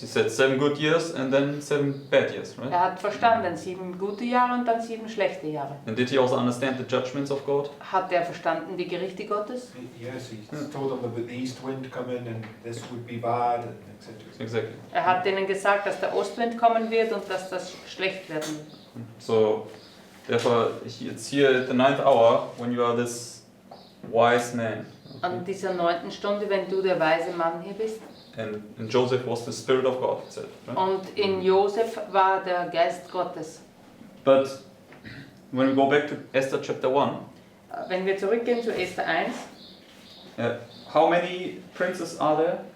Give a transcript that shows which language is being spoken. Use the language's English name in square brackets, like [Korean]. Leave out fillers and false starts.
[English] He said 7 good years and then 7 bad years, right? [German] Er hat verstanden 7 gute Jahre und dann 7 schlechte Jahre. [English] And did he also understand the judgments of God? [German] Hat er verstanden die Gerichte Gottes? [English] Yes, he told them about the east wind coming and this would be bad, and etc. Exactly. [German] Er hat ihnen gesagt, dass der Ostwind kommen wird und dass das schlecht werden wird. [English] So, therefore, it's here at the 9th hour when you are this wise man. [German] An dieser 9. Stunde, wenn du der weise Mann hier bist. [English] And Joseph was the Spirit of God, it said, right? [German] Und in Josef war der Geist Gottes. [English] But when we go back to Esther chapter 1, [German] Wenn wir zurückgehen zu Esther 1, [English] how many princes are there?